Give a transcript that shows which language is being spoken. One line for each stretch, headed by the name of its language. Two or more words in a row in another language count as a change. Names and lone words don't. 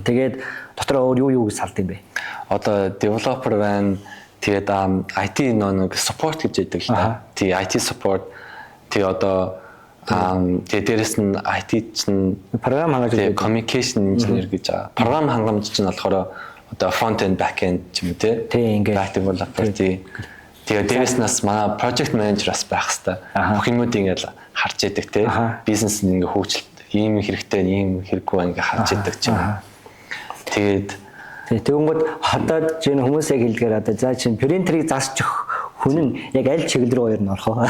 Mongolian: Тэгээд дотор өөр юу салд юм бэ? Одоо developer байна. Тэгээд IT нэг support гэж яддаг л та.
English: Тий IT support.
Mongolian: Тэгээ одоо тэгээ дээрэс нь IT чинь програм хангамж
English: communication engineer
Mongolian: гэж байгаа. Програм хангамж чинь болохоор одоо
English: front end back end
Mongolian: ч юм уу тий ингээд
English: back developer
Mongolian: тий. Тэгээ дээрээс нас манай
English: project manager
Mongolian: бас байх хэвээр. Бүх юмудыг ингээд харж яадаг тий. Бизнес нь ингээд хөгжилт ийм хэрэгтэй ийм хэрэггүй ингээд харж яадаг ч юм. Тэгээд тэгвэл одоо чинь хүмүүс яг хэлдгээр одоо за чинь принтерийг засчих хүн нь яг аль чиглэл рүү орно орох вэ?